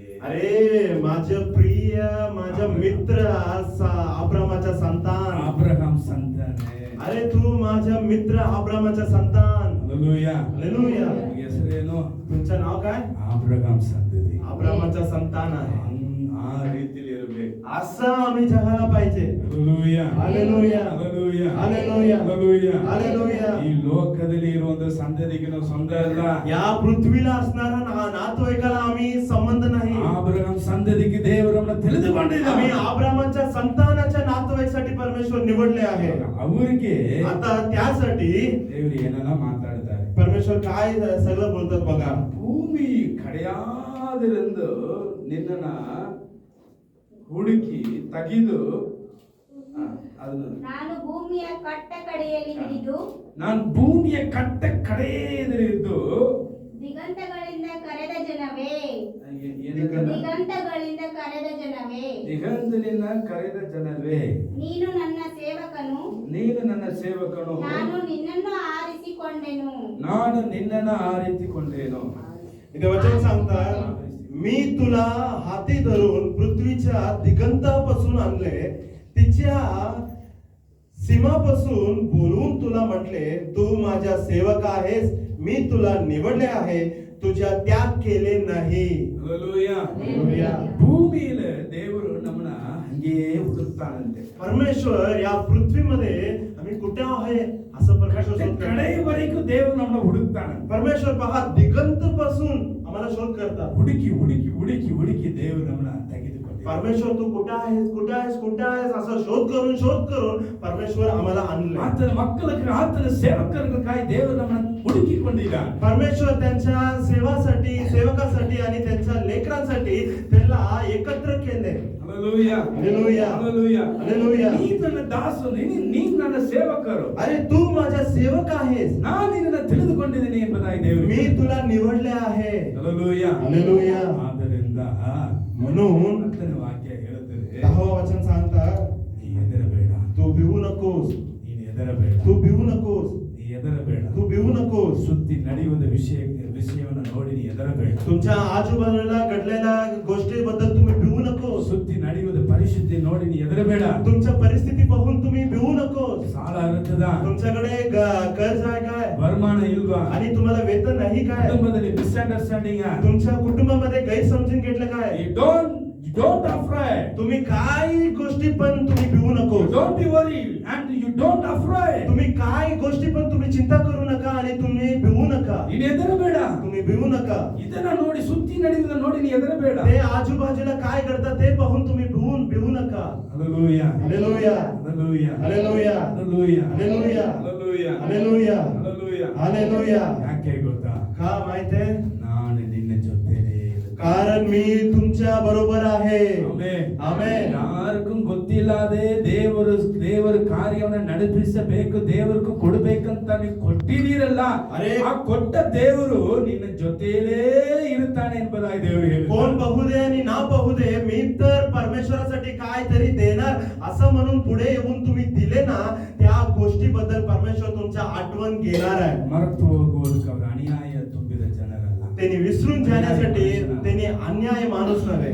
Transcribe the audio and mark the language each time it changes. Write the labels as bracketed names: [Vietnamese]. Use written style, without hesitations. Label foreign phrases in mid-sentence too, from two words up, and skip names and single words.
[Marathi] अरे माझं प्रिय माझा मित्र अब्राहमाचा संतान, [Kannada] ಆಬ್ರಹಾಮ್ ಸಂತಾನೆ, [Marathi] अरे तू माझा मित्र अब्राहमाचा संतान. [Kannada] ಹಲ್ಲೆಲೂಯಾ, [Marathi] हालेलुया. [Kannada] ನಿಮಗೆ ಹೆಸರೇನು? [Marathi] तुमचं नाव काय? [Kannada] ಆಬ್ರಹಾಮ್ ಸಂತತಿ. [Marathi] अब्राहमाचा संतान आहे. [Kannada] ಆ ರೀತಿಯಲ್ಲಿ ಇರಬೇಕು. [Marathi] असं आम्ही जगायला पाहिजे. [Kannada] ಹಲ್ಲೆಲೂಯಾ, [Marathi] हालेलुया. [Kannada] ಹಲ್ಲೆಲೂಯಾ, [Marathi] हालेलुया. [Kannada] ಹಲ್ಲೆಲೂಯಾ. [Marathi] हालेलुया. [Kannada] ಈ ಲೋಕದಲ್ಲಿ ಇರುವಂತ ಸಂತತಿಗೆ ನಾವು ಸ್ವಂತ ಅಲ್ಲ. [Marathi] या पृथ्वीला असणारा नातेवाईकाला आम्ही संबंध नाही. [Kannada] ಆಬ್ರಹಾಮ್ ಸಂತತಿಗೆ ದೇವರನ್ನ ತಿಳಿದುಕೊಂಡಿದ್ದಾನೆ. [Marathi] आम्ही अब्राहमाच्या संतानाच्या नातेवाईकासाठी परमेश्वर निवडले आहे. [Kannada] ಅವರಿಗೆ [Marathi] आता त्यासाठी [Kannada] ದೇವರು ಏನೆಲ್ಲ ಮಾತಾಡ್ತಾರೆ. [Marathi] परमेश्वर काय सगळं बोलतात बघा. [Kannada] ಭೂಮಿ ಕಡೆಯಾದಿರಂದು ನಿನ್ನನ್ನ ಹುಡುಕಿ ತೆಗೆದು ಅದನ್ನು ನಾನು ಭೂಮಿಯ ಕಟ್ಟ ಕಡೆಯಲ್ಲಿ ಹಿಡಿದು ನಾನು ಭೂಮಿಯ ಕಟ್ಟ ಕಡೆಯಲ್ಲಿದ್ದು ದಿಗಂತಗಳಿಂದ ಕರೆದ ಜನವೇ, ದಿಗಂತಗಳಿಂದ ಕರೆದ ಜನವೇ, ದಿಗಂತಲಿನ ಕರೆದ ಜನವೇ, ನೀನು ನನ್ನ ಸೇವಕನು, ನೀನು ನನ್ನ ಸೇವಕನು, ನಾನು ನಿನ್ನನ್ನು ಆರಿಸಿಕೊಂಡೆನು, ನಾನು ನಿನ್ನನ್ನು ಆರಿಸಿಕೊಂಡೇನು. [Marathi] इथे वचन सांगतात, मी तुला हाती धरून पृथ्वीच्या दिगंतापासून आणले, तिच्या सीमापासून बोलवून तुला म्हटले, तू माझा सेवक आहेस, मी तुला निवडले आहे, तुझ्या त्याग केले नाही. [Kannada] ಹಲ್ಲೆಲೂಯಾ. [Marathi] हालेलुया. [Kannada] ಭೂಮಿಯಲ್ಲಿ ದೇವರು ನಮ್ಮನ್ನ ಹಂಗೇ ಹುಡುಕ್ತಾನಂತೆ. [Marathi] परमेश्वर या पृथ्वीमध्ये आम्ही कुठे आहे असं परमेश्वर शोध करतात. [Kannada] ಕಡೆಯವರೆಗೂ ದೇವರು ನಮ್ಮನ್ನ ಹುಡುಕ್ತಾನೆ. [Marathi] परमेश्वर पहा दिगंत पासून आम्हाला शोध करतात. [Kannada] ಹುಡುಕಿ ಹುಡುಕಿ ಹುಡುಕಿ ಹುಡುಕಿ ದೇವರು ನಮ್ಮನ್ನ ತೆಗೆದುಕೊಂಡು [Marathi] परमेश्वर तू कुठे आहेस कुठे आहेस कुठे आहेस असं शोध करून परमेश्वर आम्हाला आणले. [Kannada] ಆತನ ಮಕ್ಕಳಿಗೆ ಆತನ ಸೇವಕರಿಗಾಗಿ ದೇವರು ನಮ್ಮನ್ನ ಹುಡುಕಿಕೊಂಡಿದ್ದಾನೆ. [Marathi] परमेश्वर त्यांच्या सेवकासाठी आणि त्यांच्या लेकरांसाठी त्याला एकत्र केले. [Kannada] ಹಲ್ಲೆಲೂಯಾ, ಹಲ್ಲೆಲೂಯಾ, ಹಲ್ಲೆಲೂಯಾ, ಹಲ್ಲೆಲೂಯಾ. ನೀ ನನ್ನ ದಾಸನು, ನೀನು ನನ್ನ ಸೇವಕರು, [Marathi] अरे तू माझा सेवक आहेस, [Kannada] ನಾನು ನಿನ್ನನ್ನು ತಿಳಿದುಕೊಂಡಿದ್ದೀನಿ ಎಂಬುದಾಗಿ ದೇವರು [Marathi] मी तुला निवडले आहे. [Kannada] ಹಲ್ಲೆಲೂಯಾ, ಹಲ್ಲೆಲೂಯಾ. ಆದ್ದರಿಂದ [Marathi] म्हणून [Kannada] ಆತನ ವಾಕ್ಯ ಹೇಳುತ್ತದೆ, [Marathi] 10వ वचन सांगतात, [Kannada] ನೀ ಹೆದರಬೇಡ, [Marathi] तू भिवू नकोस, [Kannada] ನೀನು ಹೆದರಬೇಡ, [Marathi] तू भिवू नकोस, [Kannada] ನೀ ಹೆದರಬೇಡ, [Marathi] तू भिवू नकोस. [Kannada] ಸುತ್ತಿ ನಡೆಯುವ ವಿಷಯವನ್ನು ನೋಡಿ ನೀ ಹೆದರಬೇಡ, [Marathi] तुमच्या आजूबाजूला घडलेल्या गोष्टीबद्दल तुम्ही भिवू नकोस. [Kannada] ಸುತ್ತಿ ನಡೆಯುವುದು ಪರಿಶುದ್ಧ ಪರಿಸ್ಥಿತಿ ನೋಡಿ ನೀ ಹೆದರಬೇಡ. [Marathi] तुमच्या परिस्थिती पाहून तुम्ही भिवू नकोस. [Kannada] ಸಾಲ ಇರುತ್ತದ, [Marathi] तुमच्याकडे कर्ज आहे काय [Kannada] ವರಮಾನ ಇಲ್ವಾ, [Marathi] आणि तुम्हाला वेतन नाही काय, [Kannada] ಕುಟುಂಬದಲ್ಲಿ ಮಿಸ್ಅಂಡರ್ಸ್ಟ್ಯಾಂಡಿಂಗ್, [Marathi] तुमच्या कुटुंबामध्ये गैरसमजून घेतलं काय, [English] you don't afraid, [Marathi] तुम्ही काही गोष्टी पण तुम्ही भिवू नको. [English] don't be worried and you don't afraid. [Marathi] तुम्ही काय गोष्टी पण तुम्ही चिंता करू नका आणि तुम्ही भिवू नका. [Kannada] ನೀನು ಹೆದರಬೇಡ. [Marathi] तुम्ही भिवू नका. [Kannada] ಇದನ್ನ ನೋಡಿ, ಸುತ್ತಿ ನಡೆಯುವುದನ್ನ ನೋಡಿ ನೀ ಹೆದರಬೇಡ. [Marathi] ते आजूबाजूला काय करतात ते पाहून तुम्ही भिवू नका. हालेलुया, हालेलुया, हालेलुया, हालेलुया, हालेलुया, हालेलुया, हालेಲುಯಾ, हालेलुया, हाಲೆಲುಯಾ. हालेलुया. [Kannada] ಯಾಕೆ ಗೊತ್ತಾ? [Marathi] का माहितीये? [Kannada] ನಾನು ನಿನ್ನ ಜೊತೆನೇ ಇರುತ್ತೇನೆ. [Marathi] कारण मी तुमच्या बरोबर आहे. [Kannada] ಆಮೆನ್. ಆಮೆನ್. ಯಾರಿಗೂ ಗೊತ್ತಿಲ್ಲದೆ ದೇವರ ಕಾರ್ಯವನ್ನ ನಡೆಸಬೇಕು, ದೇವರಿಗೂ ಕೊಡಬೇಕಂತ ನೀವು ಕೊಟ್ಟಿದ್ದೀರಲ್ಲ, ಅರೆ, ಆ ಕೊಟ್ಟ ದೇವರು ನಿನ್ನ ಜೊತೆಯಲ್ಲೇ ಇರುತ್ತಾನೆ ಎಂಬುದಾಗಿ ದೇವರು ಹೇಳಿದ್ದಾರೆ. [Marathi] कोण पाहू दे आणि ना पाहू दे, मी तर परमेश्वरासाठी काय तरी देणार असं म्हणून पुढे येऊन तुम्ही दिले ना, त्या गोष्टीबद्दल परमेश्वर तुमच्या आठवण घेणार आहे. [Kannada] ಮರೆತು ಹೋಗುವುದಕ್ಕೆ ಅವರು ಅನ್ಯಾಯ ತುಂಬಿದ ಜನರಲ್ಲ. [Marathi] त्यांनी विसरून जाण्यासाठी त्यांनी अन्याय माणूस नव्हे.